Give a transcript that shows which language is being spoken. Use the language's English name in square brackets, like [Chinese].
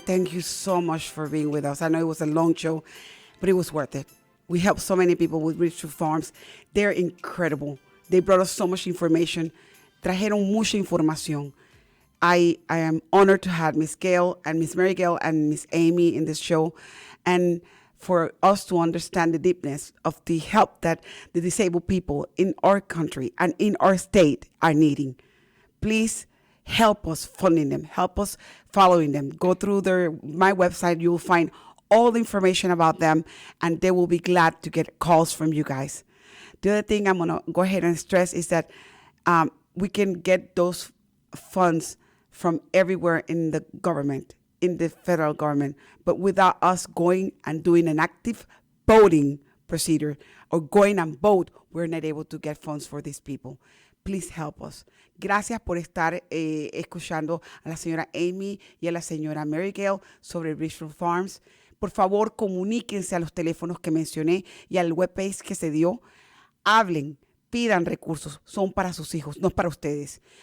[English] Thank you so much for being with us. I know it was a long show, but it was worth it. We helped so many people with Bridgewood Farms. They're incredible. They brought us so much information. [Spanish] Trajeron mucha información. [English] I am honored to have Miss Gail and Miss Mary Gail and Miss Amy in this show, and for us to understand the deepness of the help that the disabled people in our country and in our state are needing. Please help us funding them, help us following them. Go through my website, you will find all the information about them, and they will be glad to get calls from you guys. The other thing I'm gonna go ahead and stress is that we can get those funds from everywhere in the government, in the federal government. But without us going and doing an active voting procedure or going and vote, we're not able to get funds for these people. Please help us. [Spanish] Gracias por estar escuchando a la señora Amy y a la señora Mary Gail sobre Bridgewood Farms. Por favor, comuníquense a los teléfonos que mencioné y al webpage que se dio. Hablen, pidan recursos. Son para sus hijos, no para ustedes.